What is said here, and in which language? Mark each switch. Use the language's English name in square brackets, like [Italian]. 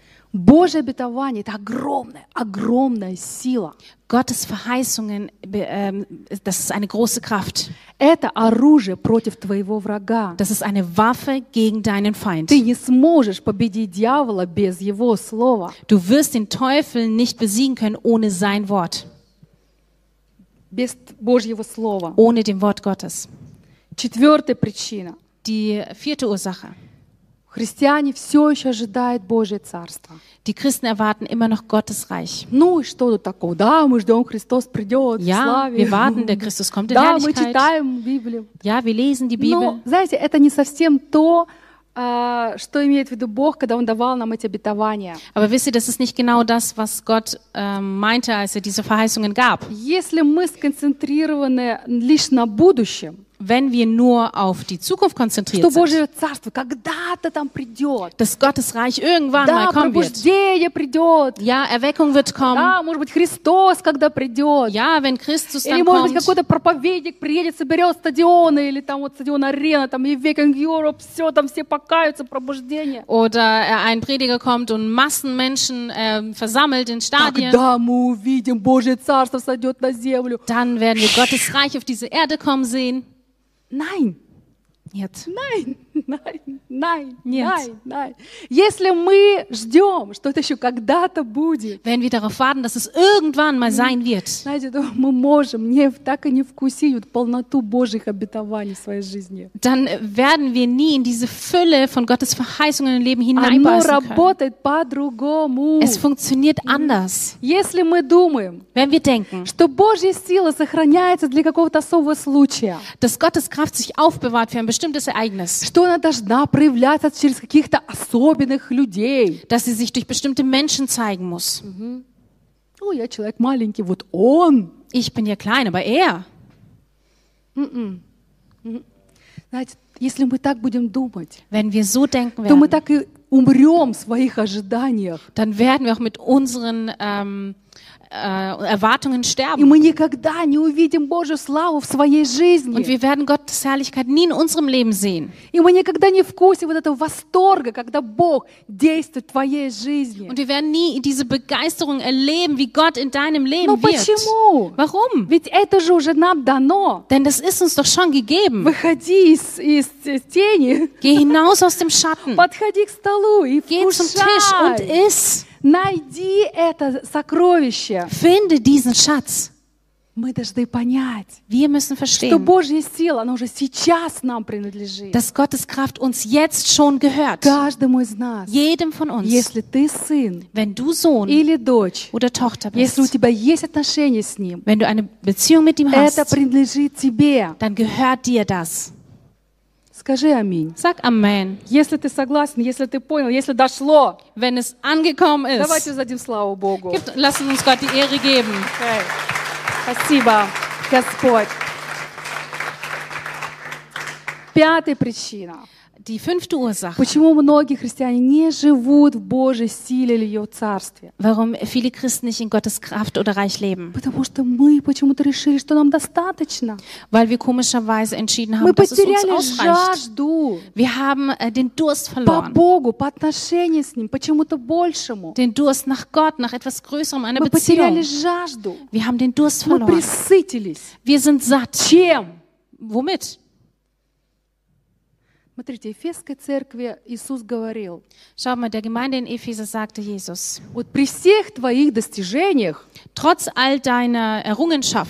[Russian] Божье обетование – это огромная, огромная сила. [German] Gottes Verheißungen, das ist eine große Kraft. [Russian] Это оружие против твоего врага. [German] Das ist eine Waffe gegen deinen Feind. [Russian] Ты не сможешь победить дьявола без его слова. [German] Du wirst den Teufel nicht besiegen können ohne sein Wort. [Russian] Без Божьего слова. [German] Ohne dem Wort Gottes. [Russian] Четвертая причина. [German] Die vierte Ursache. [Russian] Христиане все еще ожидают Божье царство. [German] Die Christen erwarten immer noch Gottes Reich. [Russian] Ну и что тут такого? Да, мы ждем, Христос придет, [German] ja, [Russian] в славе. [German] Wir warten, der Christus kommt in [Russian] да, [German] Herrlichkeit. [Russian] Мы читаем Библию. [German] Ja, wir lesen die Bibel. [Russian] Но, знаете, это не совсем то, что имеет в виду Бог, когда Он давал нам эти обетования. [German] Aber wisst ihr, das ist nicht genau das, was Gott meinte, als er diese Verheißungen gab. [Russian] Если мы сконцентрированы лишь на будущем, [German] wenn wir nur auf die Zukunft konzentriert [Russian] что [German] sind, [Russian] Божье царство когда-то там придет, [German] dass Gottes Reich irgendwann [Russian] да, [German] mal kommen [Russian] пробуждение [German] wird. [Russian] Придет, [German] ja, Erweckung wird kommen. [Russian] Да, может быть, Христос когда придет, [German] ja, wenn Christus [Russian] или, может [German] kommt. [Russian] Быть, какой-то проповедник приедет, соберет стадионы, или там вот стадион-арена, там и Viking Europe, все, там все покаются, пробуждение. [German] Oder ein Prediger kommt und Massen Menschen versammelt in Stadien. [Russian] Тогда мы увидим Божье царство сойдет на землю. [German] Dann werden wir Gottes Reich auf diese Erde kommen sehen. Nein. [Russian] Нет. [German] Nein. Nein. Nein. Nein. Nein. [Russian] Если мы ждем, что это еще когда-то будет, [German] wenn wir darauf warten, dass es irgendwann mal sein wird, [Russian] знаете, то мы можем не, так и не вкусить вот полноту Божьих обетований в своей жизни. [German] Dann werden wir nie in diese Fülle von Gottes Verheißungen im Leben hineinbeißen können. [Russian] Оно работает по-другому. [German] Es funktioniert anders. [Russian] Если мы думаем, [German] wenn wir denken, [Russian] что Божья сила сохраняется для какого-то особого случая, [German] dass Gottes Kraft sich aufbewahrt für ein bestimmtes Ereignis, [Russian] что она должна проявляться через каких-то особенных людей. [German] Dass sie sich durch bestimmte Menschen zeigen muss. Mm-hmm. [Russian] Ну, я человек маленький, вот он. [German] Ich bin ja klein, aber er. Mm-mm. [Russian] Знаете, если мы так будем думать, [German] wenn wir so denken werden, [Russian] то мы так и умрем в своих ожиданиях. [German] Dann werden wir auch mit unseren Erwartungen sterben. [Russian] И мы никогда не увидим Божью славу в своей жизни. [German] Und wir werden Gottes Herrlichkeit nie in unserem Leben sehen. [Russian] И мы никогда не вкусим вот этого восторга, когда Бог действует в твоей жизни. [German] Und wir werden nie diese Begeisterung erleben, wie Gott in deinem Leben wirkt. [Russian] Но почему? [German] Warum? [Russian] Ведь это же уже нам дано. [German] Denn das ist uns doch schon gegeben. [Russian] Выходи из тени. [German] Geh hinaus aus dem Schatten. [Russian] Подходи к столу и [German] geh [Russian] вкушай. [German] Geh zum Tisch und iss. [Russian] Найди это сокровище. [German] Finde diesen Schatz. [Russian] Мы должны понять. [German] Wir müssen verstehen. [Russian] Что Божья сила, она уже сейчас нам принадлежит. [German] Dass Gottes Kraft uns jetzt schon gehört. [Russian] Каждому из нас. [German] Jedem von uns. [Russian] Если ты сын. [German] Wenn du Sohn. [Russian] Или дочь. [German] Oder Tochter bist. [Russian] Если у тебя есть отношения с ним. [German] Wenn du eine Beziehung mit ihm hast. [Russian] Это принадлежит тебе. [German] Dann gehört dir das. [Russian] Скажи аминь. [German] Sag amen. [Russian] Если ты согласен, если ты понял, если дошло. [German] Wenn es angekommen ist. [Russian] Давайте воздадим славу Богу. [German] Lassen uns Gott die Ehre geben. [Russian] Okay. Спасибо, Господь. Пятая причина. [German] Die fünfte Ursache. [Russian] Почему многие христиане не живут в Божьей силе или ее царстве? [German] Warum viele Christen nicht in Gottes Kraft oder Reich leben? [Russian] Потому что мы почему-то решили, что нам достаточно. [German] Weil wir komischerweise entschieden haben, dass es uns ausreicht. [Russian] Жажду. [German] Wir haben den Durst verloren. [Russian] По Богу, по отношению с ним, почему-то большему. [German] Den Durst nach Gott, nach etwas Größerem, einer [Russian] мы [German] Beziehung. [Russian] Мы потеряли жажду. [German] Wir haben den Durst verloren. [Russian] Мы пресытились. [German] Wir sind satt. [Russian] Чем? [German] Womit? [Russian] Смотрите, в Эфесской церкви Иисус говорил. [German] Schau mal, der Gemeinde in Ephesus sagte Jesus. [Russian] Вот при всех твоих достижениях, [German] trotz all deiner Errungenschaften.